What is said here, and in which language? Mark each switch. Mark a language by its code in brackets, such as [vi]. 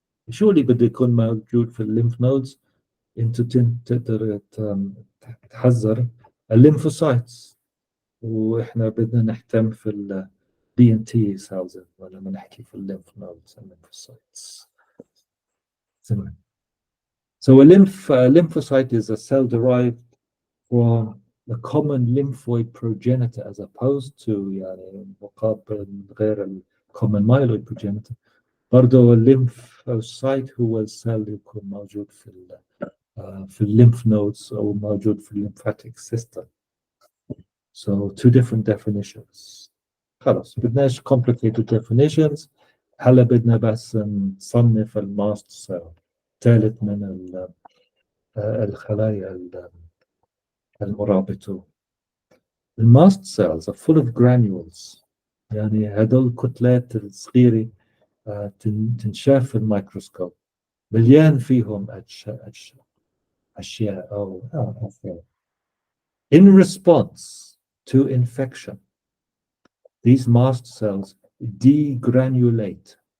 [ar] شو اللي بده يكون موجود في الليمف نودز؟ انت تقدر تحذر الليمفوسايتس، واحنا بدنا نهتم في البي ان تي سيلز ولما نحكي في الليمف نودز الليمفوسايتس. تمام. [en] So a lymphocyte is a cell derived from the common lymphoid progenitor as opposed to [ar] يعني مقابل غير ال [en] common myeloid progenitor. [ar] برضه الليمفوسايت هو السيل اللي يكون موجود في الليمف نودز أو موجود في الليمفاتيك سيستم. [en] So two different definitions. [ar] خلاص بدناش [en] complicated definitions. [ar] هلا بدنا بس نصنف الماست سيل، ثالث من الخلايا المرابطة. [en] الماست cells are full of granules، [ar] يعني هدول الكتلات الصغيرة تنشاف في الميكروسكوب، مليان فيهم أشياء أو [en] In response to infection, these mast cells degranulate.